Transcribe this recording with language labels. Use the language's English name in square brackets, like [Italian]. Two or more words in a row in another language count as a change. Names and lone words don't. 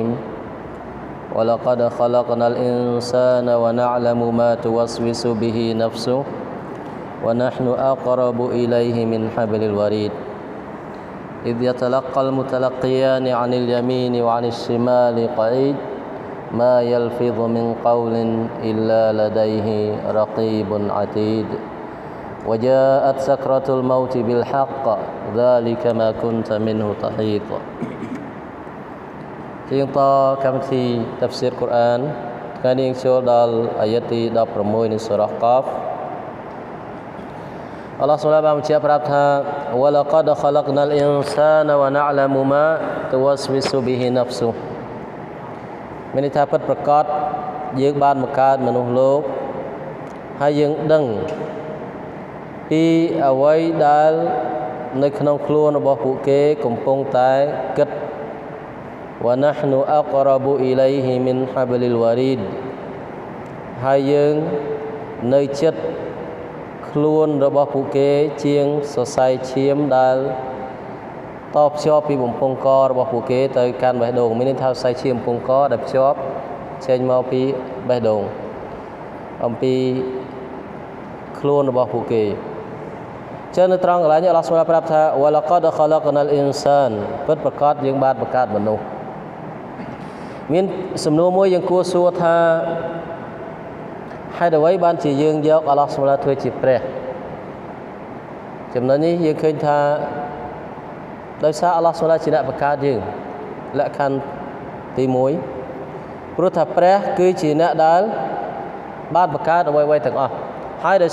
[Arabic] ولقد خلقنا الإنسان ونعلم ما توسوس به نفسه ونحن أقرب إليه من حبل الوريد إذ يتلقى المتلقيان عن اليمين وعن الشمال قعيد ما يلفظ من قول إلا لديه رقيب عتيد وجاءت سكرة الموت بالحق ذلك ما كنت منه تحيط [Khmer] ជាងតកម្មវិធីតាហ្វស៊ីរកូរ៉ានថ្ងៃនេះចូលដល់អាយ៉ាតទី16នៃសូរ៉ាហ្កាហ្វ Allah SWT បានបញ្ជាក់ប្រាប់ថា [Arabic] وَلَقَدْ خَلَقْنَا الْإِنسَانَ وَنَعْلَمُ مَا تُوَسْوِسُ بِهِ نَفْسُهُ [Khmer] មានន័យថាពិតប្រាកដយើងបានបង្កើតមនុស្សលោកហើយយើងដឹងពីអ្វី ដែលនៅក្នុងខ្លួនរបស់ពួកគេកំពុងតែគិត [Arabic] وَنَحْنُ أَقْرَبُ إِلَيْهِ مِنْ حَبْلِ الْوَرِيدِ [Khmer] ហើយយើងនៅចិត្ត ខ្លួនរបស់ពួកគេជាងសរសៃឈាមដែលតភ្ជាប់ពីបំពង់ករបស់ពួកគេទៅកាន់បេះដូងមានន័យថាសរសៃឈាមបំពង់កដែលភ្ជាប់ចេញមកពីបេះដូងអំពីខ្លួនរបស់ពួកគេចឹងនៅត្រង់កន្លែងនេះអល់ឡោះស៊ុបហានប្រាប់ថា [Arabic] وَلَقَدْ خَلَقْنَا الْإِنسَانَ [Khmer] ពិតប្រាកដយើងបានបង្កើតមនុស្សមានសំណួរមួយយើងគួរសួរថា ហេតុអ្វីបានជាយើងយកអល់ឡោះស៊ុបហានធ្វើជាព្រះចំណុចនេះយើងឃើញថាដោយសារអល់ឡោះស៊ុបហានជាអ្នកបង្កើតយើងលក្ខខណ្ឌទី1ព្រោះថាព្រះគឺជាអ្នកដែលបានបង្កើតអ្វីៗទាំងអស់ហើយដោយ